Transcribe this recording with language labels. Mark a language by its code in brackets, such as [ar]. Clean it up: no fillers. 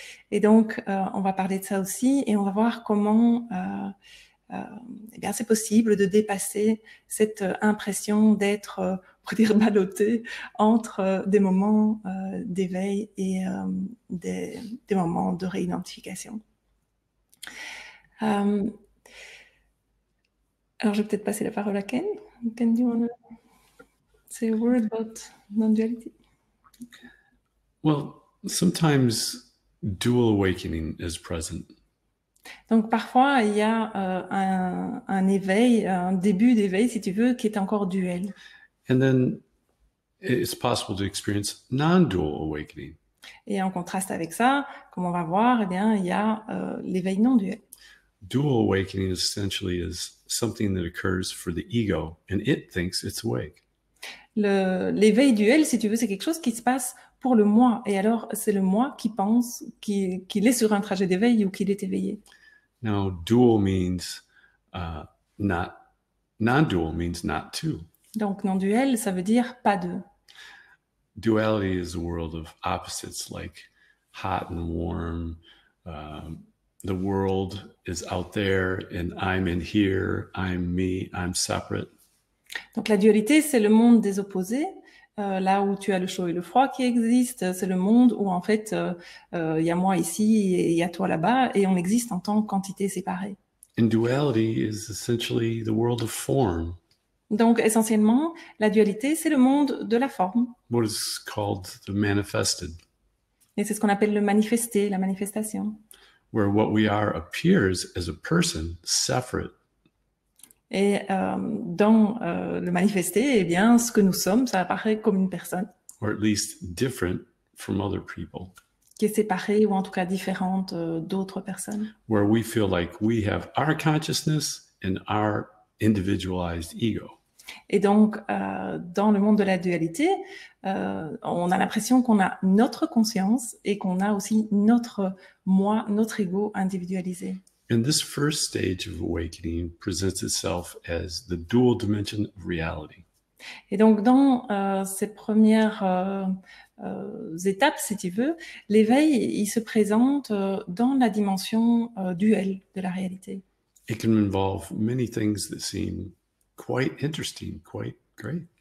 [fr] Et donc, on va parler de ça aussi et on va voir comment eh bien, c'est possible de dépasser cette impression d'être, pour dire, ballotté entre des moments d'éveil et des moments de réidentification. Alors, je vais peut-être passer la parole à Ken. [en] Ken, do you want to say a word about non-duality? Well, sometimes dual awakening is present. [fr] Donc parfois, il y a un éveil, un début d'éveil, si tu veux, qui est encore duel. [en] And then it's possible to experience non-dual awakening. [fr] Et en contraste avec ça, comme on va voir, eh bien, il y a l'éveil non duel. [en] Dual awakening essentially is something that occurs for the ego, and it thinks it's awake. [fr] L'éveil duel, si tu veux, c'est quelque chose qui se passe pour le moi. Et alors, c'est le moi qui pense qu'il est sur un trajet d'éveil ou qu'il est éveillé. [en] Now, dual means not, non-dual means not two. [fr] Donc, non-duel, ça veut dire pas deux. [en] Duality is a world of opposites, like hot and warm. The world is out there, and I'm in here. I'm me. I'm separate. [fr] Donc, la dualité, c'est le monde des opposés. Là où tu as le chaud et le froid qui existent, c'est le monde où en fait il y a moi ici et il y a toi là-bas et on existe en tant qu'entité séparée. [en] And duality is essentially the world of form. [fr] Donc essentiellement, la dualité, c'est le monde de la forme. [en] What is called the manifested. [fr] Et c'est ce qu'on appelle le manifesté, la manifestation. [en] Where what we are appears as a person separate. [fr] Et dans le manifesté, eh bien, ce que nous sommes, ça apparaît comme une personne. [en] Or at least different from other people. [fr] Qui est séparée ou en tout cas différente d'autres personnes. [en] Where we feel like we have our consciousness and our individualized ego. [fr] Et donc, dans le monde de la dualité, on a l'impression qu'on a notre conscience et qu'on a aussi notre moi, notre ego individualisé. [en] And this first stage of awakening presents itself as the dual dimension of reality. [fr] Et donc, dans ces premières étapes, si tu veux, l'éveil, il se présente dans la dimension duel de la réalité. [en] It can involve many things that seem quite interesting, quite great.